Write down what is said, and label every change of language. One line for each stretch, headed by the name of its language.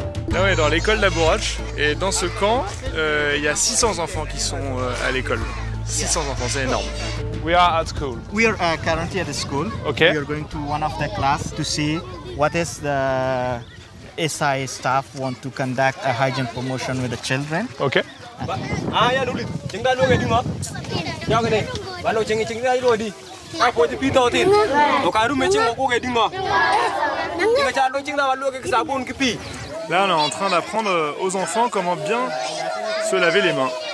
French: Là, on est dans l'école d'Abourach et dans ce camp, il y a 600 enfants qui sont à l'école. 600 enfants, c'est énorme.
English: We are at school. We are currently at the school. Okay. We are going to one of the class to see what is the SI staff want to conduct a hygiene promotion with the children. Ok.
French: Là, on est en train d'apprendre aux enfants comment bien se laver les mains.